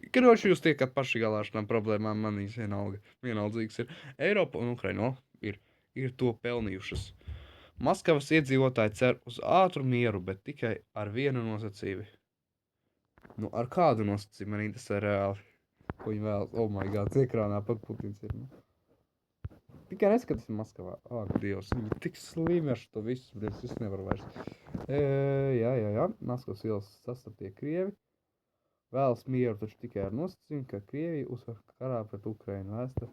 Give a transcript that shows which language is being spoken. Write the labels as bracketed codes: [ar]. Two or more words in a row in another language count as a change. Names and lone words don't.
[lv] Karoči jūs tiekat paši galā ar šām problēmām, manīs vienaldzīgs ir. Eiropa un Ukraina ir to pelnījušas. Maskavas iedzīvotāji cer uz ātru mieru, bet tikai ar vienu nosacījumu. Nu, ar kādu nosacījumu man interesē reāli? Ko viņi vēl, [en] oh my god, [lv] ekrānā pat Putins ir. Nu. Tikai neskaties Maskavā. Ak, Dievs, viņi tik slimi ar to visu, bet es nevaru vairs. Jā. Maskavas ielas sastaptie Krievi. Vēlas mieru taču tikai ar nosacījumu, ka Krievija uzvar karā pret Ukrainu vēstu.